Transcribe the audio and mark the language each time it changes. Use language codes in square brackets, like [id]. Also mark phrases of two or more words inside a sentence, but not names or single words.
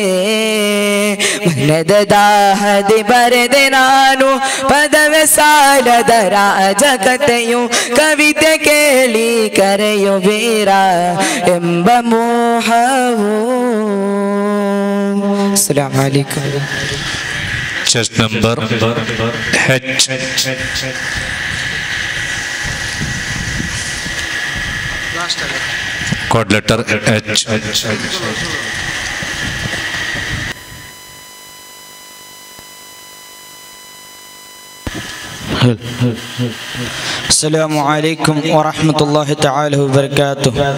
[kn] ಮನದ ದಾಹದಿ ಬರೆದೆ ನಾನು ಪದವೇ ಸಾಲದ ರಾಜಕತೆಯು ಕವಿತೆ ಕೇಳಿ ಕರೆಯುವೀರ ಎಂಬ ಮೋಹವು [ar] السلام عليكم [en] chest number H. Code letter H. [ar] السلام عليكم ورحمة الله تعالى وبركاته.